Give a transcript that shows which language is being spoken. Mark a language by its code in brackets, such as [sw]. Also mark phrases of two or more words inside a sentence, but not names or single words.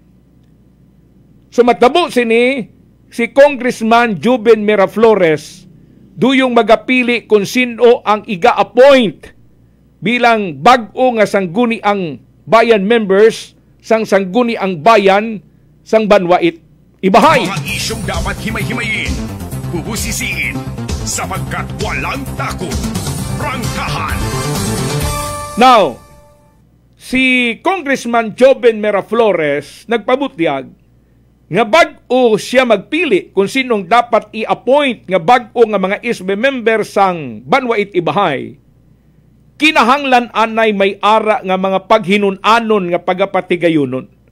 [hil] So matabo sini, si Congressman Joven Miraflores duyong magapili kung sino ang iga-appoint bilang bag-o nga sangguniang bayan members sang sangguniang bayan sang Banwait Ibahay. [tl] Mga isyong dapat himay-himayin, bubusisiin, sapagkat walang takot. Prangkahan! [hil] Now, si Congressman Joven Miraflores nagpabutyag nga bag-o siya magpili kung sinong dapat i-appoint nga bag-o nga mga ISBE member sang Banwait Ibahay. Kinahanglan anay may ara nga mga paghinun-anon nga pagapatigayonon.